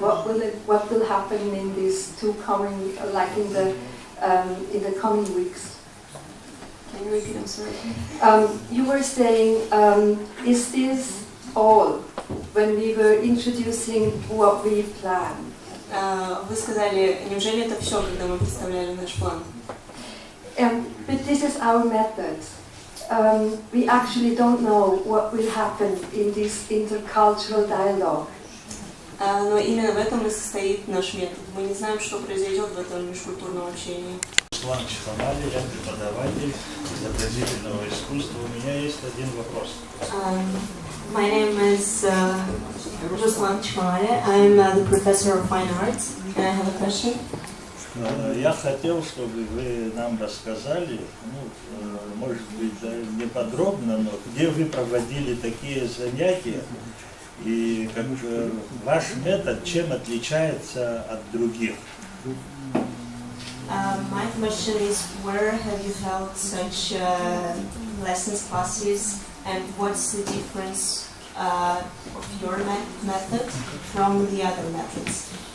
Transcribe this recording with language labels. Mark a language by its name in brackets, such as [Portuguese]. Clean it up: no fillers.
[English] What will happen in these two coming, like in the coming weeks? Can you repeat? I'm sorry. You were saying, is this all when we were introducing what we planned? [Russian] Вы сказали, неужели это все, когда мы представляли наш план? [English] But this is our method. We actually don't know what will happen in this intercultural dialogue. [Russian] Но именно в этом и состоит наш метод. Мы не знаем, что произойдет в этом межкультурном общении. Руслан Чхамали, я преподаватель изобразительного искусства. У меня есть один вопрос. [English] My name is Ruslan Chmale. I'm the professor of fine arts, and I have a question. [Russian] Я хотел, чтобы вы нам рассказали, ну, может быть, не подробно, но где вы проводили такие занятия и как ваш метод чем отличается от других? [English] My question is, where have you held such lessons, classes, and what's the difference of your method from the other methods?